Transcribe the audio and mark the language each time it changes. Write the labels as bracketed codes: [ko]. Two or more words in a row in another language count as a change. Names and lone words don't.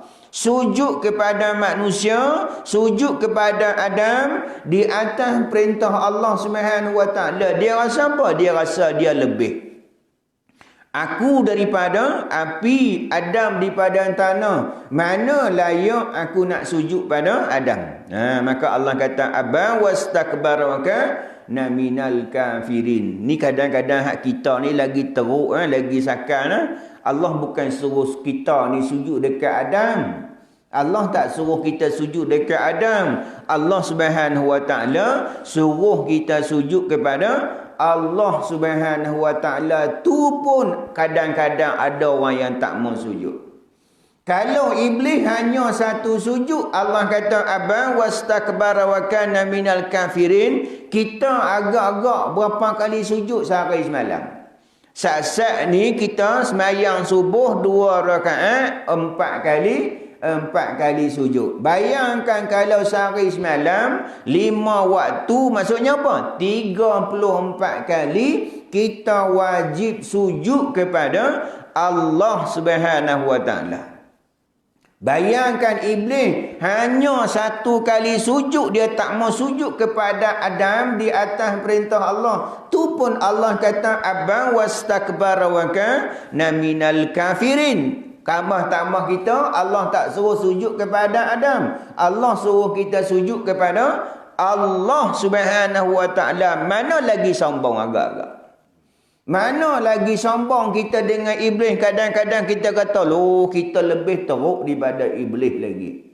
[ms] Sujud kepada manusia, sujud kepada Adam di atas perintah Allah [ar] سبحانه وتعالى. [ms] Dia rasa apa? Dia rasa dia lebih. Aku daripada api, Adam daripada tanah. Mana layak aku nak sujud pada Adam? Maka Allah kata [ar] أبى واستكبر وكان من الكافرين. [ms] Ni kadang-kadang hak kita ni lagi teruk, lagi sakan. Allah bukan suruh kita ni sujud dekat Adam. Allah tak suruh kita sujud dekat Adam. Allah [ar] سبحانه وتعالى [ms] suruh kita sujud kepada Allah [ar] سبحانه وتعالى. [ms] Tu pun kadang-kadang ada orang yang tak mau sujud. Kalau iblis hanya satu sujud, Allah kata [ar] أبى واستكبر وكان من الكافرين. [ms] Kita agak-agak berapa kali sujud sehari semalam? Saat-saat ni kita semayang subuh 2 rakaat 4 kali sujud. Bayangkan kalau sehari semalam 5 waktu, maksudnya apa? 34 kali kita wajib sujud kepada Allah [ar] سبحانه وتعالى. [ms] Bayangkan iblis hanya satu kali sujud, dia tak mau sujud kepada Adam di atas perintah Allah. Tu pun Allah kata [ar] أبى واستكبر وكان من الكافرين. [ms] Tambah kita, Allah tak suruh sujud kepada Adam. Allah suruh kita sujud kepada Allah [ar] سبحانه وتعالى. [ms] Mana lagi sombong agak-agak? Mana lagi sombong kita dengan iblis? Kadang-kadang kita kata, loh, kita lebih teruk daripada iblis lagi.